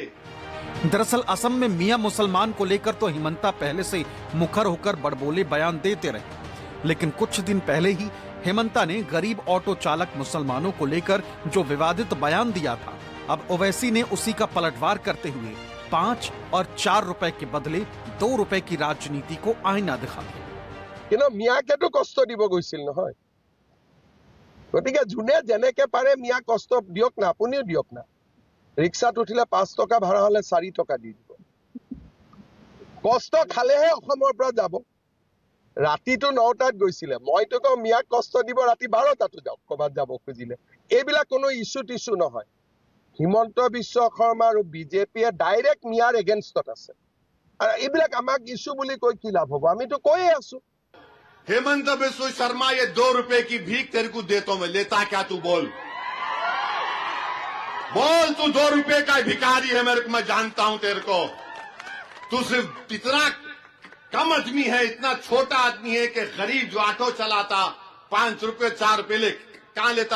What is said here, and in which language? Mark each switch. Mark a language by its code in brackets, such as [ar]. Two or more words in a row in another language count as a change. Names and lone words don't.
[hi] दरअसल असम में मियां मुसलमान को लेकर तो हिमंता पहले से मुखर होकर बड़बोले बयान देते रहे, लेकिन कुछ दिन पहले ही हिमंता ने गरीब ऑटो चालक मुसलमानों को लेकर जो विवादित बयान दिया था, अब ओवैसी ने उसी का पलटवार करते हुए 5 और 4 रुपए के बदले 2 रुपए की राजनीति को आईना दिखा दिया। [as] কিন্তু মিয়াকেতো কষ্ট দিব গৈছিল নহয়, গতিকে যোনে যেনেকে পাৰে মিয়া কষ্ট দিয়ক না, আপুনিও দিয়ক না। ৰিক্সাত উঠিলে 5 টকা ভাড়া হলে 4 টকা দি দিব। কষ্ট খালেহে অসমৰ পৰা যাব। ৰাতিটো 9টাত গৈছিলে, মইতো কওঁ মিয়াক কষ্ট দিব ৰাতি 12টাতো যাওক ক'ৰবাত যাব খুজিলে। এইবিলাক কোনো ইস্যু টিছু নহয়। হিমন্ত বিশ্ব শৰ্মা আৰু বিজেপিয়ে ডাইৰেক্ট মিয়াৰ এগেইনষ্টত আছে, আৰু এইবিলাক আমাক ইস্যু বুলি কৈ কি লাভ হ'ব? আমিতো কৈয়ে আছো। [hi] हेमंत बिस्व शर्मा, ये 2 रुपए की भीख तेरे को देता हूं मैं, लेता क्या तू? बोल बोल, तू 2 रुपए का भिखारी है मेरे को, मैं जानता हूं तेरे को। तू सिर्फ इतना कम आदमी है, इतना छोटा आदमी है कि गरीब जो ऑटो चलाता 5 रुपए 4 रुपए ले कहां लेता?